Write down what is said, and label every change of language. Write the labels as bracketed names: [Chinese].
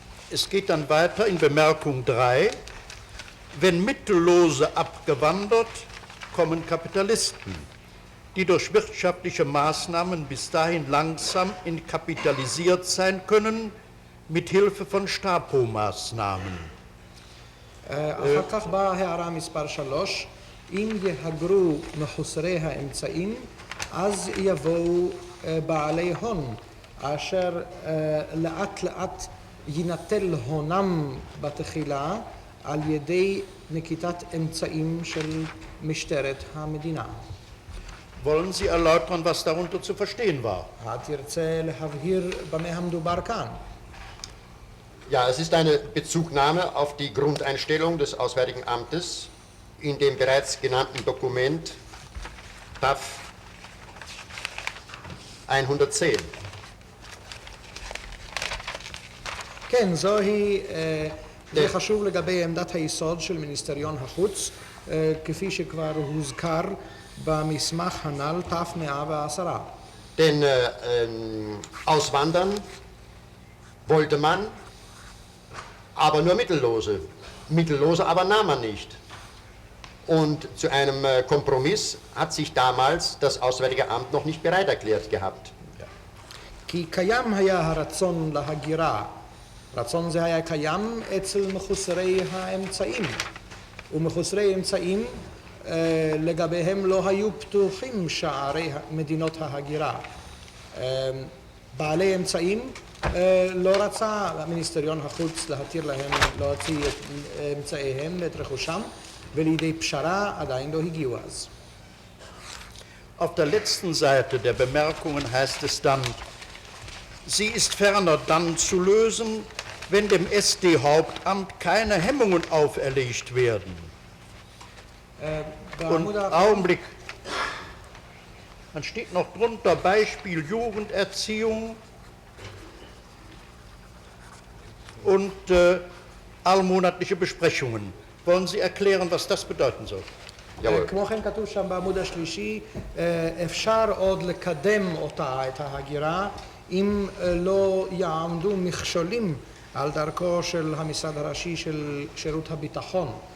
[German] Es geht dann weiter in Bemerkung 3. Wenn Mittellose abgewandert, kommen Kapitalisten, die durch wirtschaftliche Maßnahmen bis dahin langsam entkapitalisiert sein können, mit Hilfe von Stapo-Maßnahmen. [Hebrew] אחר כך באה הערה מספר 3, אם יהגרו מחוסרי האמצעים, אז יבואו בעלי הון, אשר לאט לאט ינטל הונם בתחילה על ידי נקיטת אמצעים של משטרת המדינה. [German] Wollen Sie erläutern, was darunter zu verstehen war? [Hebrew] תרצה להבהיר במה המדובר כאן? [German] Ja, es ist eine Bezugnahme auf die Grundeinstellung des Auswärtigen Amtes in dem bereits genannten Dokument TAF 110. [Hebrew] כן, זה חשוב לגבי עמדת היסוד של מיניסטריון החוץ, כפי שכבר הוזכר במסמך הנ"ל תף 110. [German] Denn auswandern wollte man, aber nur Mittellose. Mittellose aber nahm man nicht. Und zu einem Kompromiss hat sich damals das Auswärtige Amt noch nicht bereit erklärt gehabt. [Hebrew] כי קיים היה הרצון להגירה. רצון זה היה קיים אצל מחוסרי האמצעים. ומחוסרי אמצעים לגביהם לא היו פתוחים שערי מדינות ההגירה. בעלי אמצעים לא רצה מיניסטריון החוץ להתיר להם להוציא את אמצעיהם ואת רכושם, ולידי פשרה עדיין לא הגיעו אז. [German] Auf der letzten Seite der Bemerkungen heißt es dann, sie ist ferner dann zu lösen, wenn dem SD-Hauptamt keine Hemmungen auferlegt werden. Und Augenblick, dann steht noch drunter Beispiel Jugenderziehung und allmonatliche Besprechungen. Wollen Sie erklären, was das bedeuten soll? [Hebrew] כמו כן כתוב שם בעמוד השלישי, אפשר עוד לקדם אותה, את ההגירה, אם לא יעמדו מכשולים על דרכו של המשרד הראשי של שירות הביטחון.